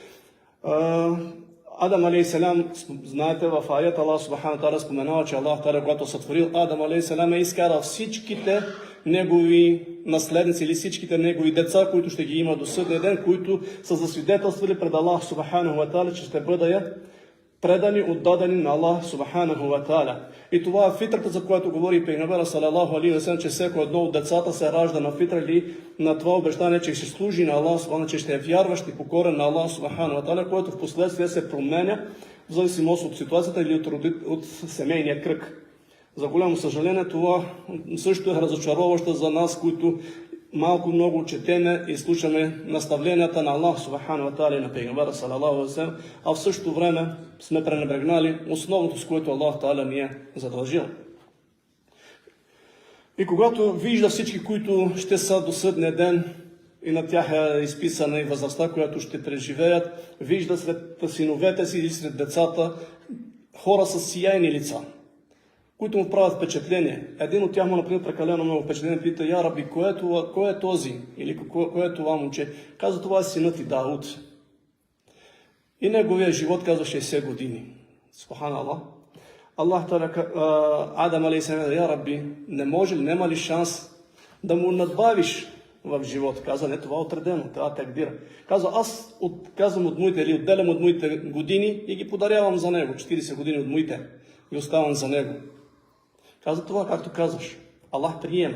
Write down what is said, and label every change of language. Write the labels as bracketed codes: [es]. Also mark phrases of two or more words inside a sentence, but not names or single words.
[bg] Адам алейхиссалям, знаете, в аят [ar] الله سبحانه وتعالى [bg] споменава, че [ar] الله تعالى, [bg] когато сътворил Адам алейхиссалям, е изкарал всичките негови наследници или всичките негови деца, които ще ги има до съдния ден, които са засвидетелствали пред [ar] الله سبحانه وتعالى, [bg] че ще бъдат предани, отдадени на [ar] الله سبحانه وتعالى. [bg] И това е фитрата, за която говори Пейгамбер [ar] صلى الله عليه وسلم, [bg] че всеко едно от децата се ражда на фитра или на това обещание, че ще служи на [ar] الله سبحانه, [bg] че ще е вярващ и покорен на [ar] الله سبحانه وتعالى, [bg] което в последствие се променя в зависимост от ситуацията или от семейния кръг. За голямо съжаление, това също е разочароващо за нас, които малко-много четеме и слушаме наставленията на [ar] الله سبحانه وتعالى [bg] и на Пейгамбера [ar] صلى الله عليه وسلم, [bg] а в същото време сме пренебрегнали основното, с което [ar] الله تعالى [bg] ни е задължил. И когато вижда всички, които ще са до съдния ден, и на тях е изписана и възрастта, която ще преживеят, вижда сред синовете си и сред децата хора с сияйни лица, които му правят впечатление. Един от тях му например прекалено много впечатление, пита, [ar] يا ربي, [bg] кой е този? Или кое е това момче? Казва, това е синът и Дауд. И неговия живот казва 60 години. Субханаллах. Аллах Адам алейхиссалям, [ar] يا ربي, [bg] не може ли, няма ли шанс да му надбавиш в живота? Казва, не, това е отредено, това е такдир. Казва, аз отделям от моите години и ги подарявам за него. 40 години от моите и оставам за него. Каза това, както казваш. Аллах приема.